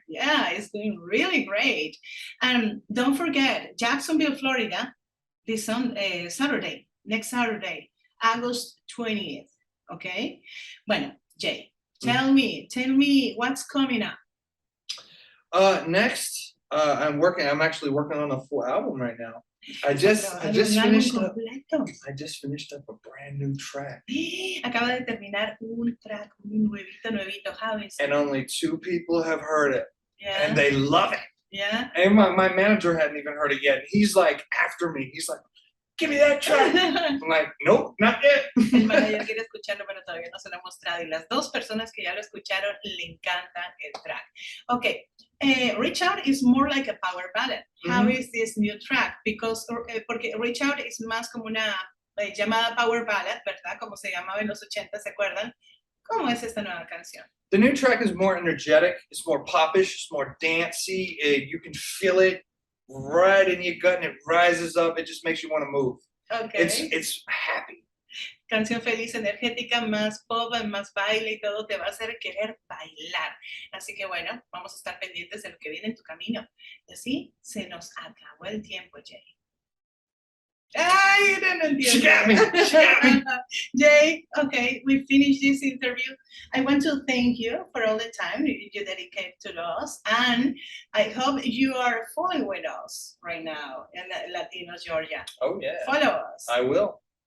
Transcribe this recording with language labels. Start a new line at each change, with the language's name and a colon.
English: Yeah, it's going really great. And don't forget, Jacksonville, Florida, this Saturday, next Saturday, August 20th, okay? Bueno, Jay, tell me what's coming up. Next, I'm actually working on a full album right now. I just finished up a brand new track.
Spanish: Acaba de terminar un track, un nuevito.
English: How is it? And only 2 people have heard it. Yeah. And they love it. Yeah. And my manager hadn't even heard it yet. He's like after me. He's like, give me that track. I'm like, nope, not yet.
Spanish: El manager quiere escucharlo, pero todavía no se lo he mostrado. Y las 2 personas que ya lo escucharon le encanta el track.
English: Okay. Reach Out is more like a power ballad. How is this new track?
Spanish: Porque Reach Out es más como una llamada power ballad, ¿verdad? Como se llamaba en los 80, ¿se acuerdan? ¿Cómo es esta nueva canción?
English: The new track is more energetic. It's more popish. It's more dancey. You can feel it right in your gut and it rises up. It just makes you want to move. Okay. It's happy.
Spanish: Canción feliz, energética, más pop, más baile y todo te va a hacer querer bailar. Así que bueno, vamos a estar pendientes de lo que viene en tu camino. Y así se nos acabó el tiempo, Jay. Ay, no entiendo.
English: She got me. Jay, okay, we finished this interview. I want to thank you for all the time you dedicate to us, and I hope you are following us right now in Latinos, Georgia. Oh yeah. Follow us. I will.